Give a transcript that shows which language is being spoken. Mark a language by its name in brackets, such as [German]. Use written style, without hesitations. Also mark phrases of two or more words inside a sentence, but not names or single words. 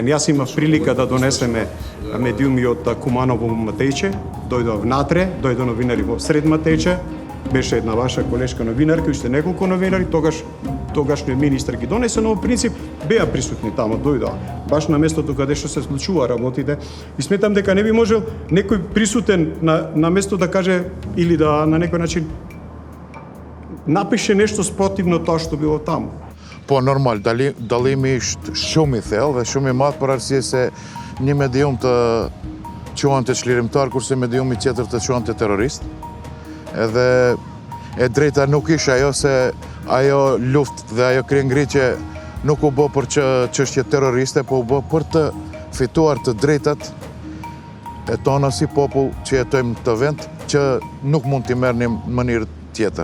[Macedonian] Јас имав прилика да донесеме медиуми од Куманово во Матејче, дојдоа внатре, дојдоа новинари во Сред Матејче, беше една ваша колешка новинарка, уште неколку новинари, тогашниот министар ги донесе, но во принцип беа присутни таму, дојдоа баш на местото каде што се случува работите. И сметам дека не би можел некој присутен на место да каже или да на некој начин напише нешто спротивно тоа што било таму. [Albanian] Po normal, dalimi është shumë i thellë dhe shumë i madh për arsye se një medium të quante çlirimtar kurse mediumi tjetër të quante terrorist. Edhe e drejta nuk ishte ajo se ajo luftë dhe ajo kriengritje nuk u bë për çështje terroriste, po u bë për të fituar të drejtat e tona si popull që jetojmë në të vend që nuk mund t'i merrnim në mënyrë tjetër.